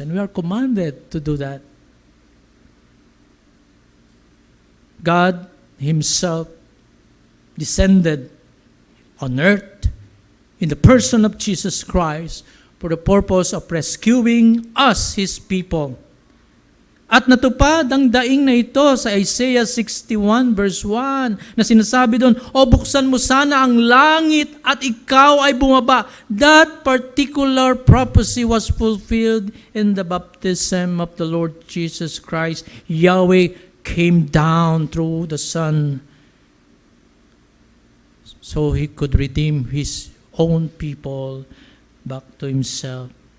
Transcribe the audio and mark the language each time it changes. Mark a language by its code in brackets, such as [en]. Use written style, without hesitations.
[en] And we are commanded to do that. God Himself descended on earth in the person of Jesus Christ for the purpose of rescuing us, His people. [tl] At natupad ang daing na ito sa Isaiah 61 verse 1 na sinasabi doon, O buksan mo sana ang langit at ikaw ay bumaba. [en] That particular prophecy was fulfilled in the baptism of the Lord Jesus Christ. Yahweh came down through the Son so He could redeem His own people back to Himself.